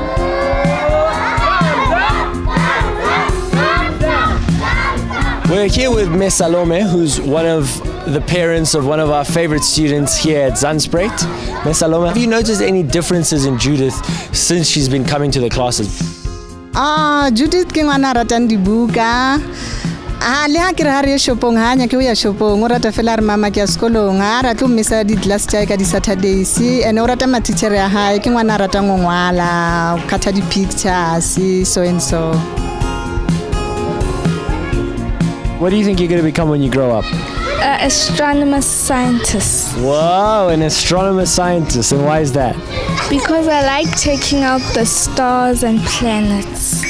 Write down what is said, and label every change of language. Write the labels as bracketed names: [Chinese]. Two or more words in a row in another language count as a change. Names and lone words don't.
[English] We're here with Ms. Salome, who's one of the parents of one of our favorite students here at Mzansians. Ms. Salome, have you noticed any differences in Judith since she's been coming to the classes? [Southern Sotho] Judith ke ngwana ratang dibuka. Le ha ke re ha re shopong hanya ke o ya shopong o rata fela re mama ke ya sekolong ha ra tlo mmisa di class tsa ka di Saturdays ene o rata ma teacher ya hae ke ngwana ratang ngwala o khatha di [English] pictures so and so. What do you think you're going to become when you grow up? Astronomer scientist. Wow, an astronomer scientist. And why is that? Because I like checking out the stars and planets.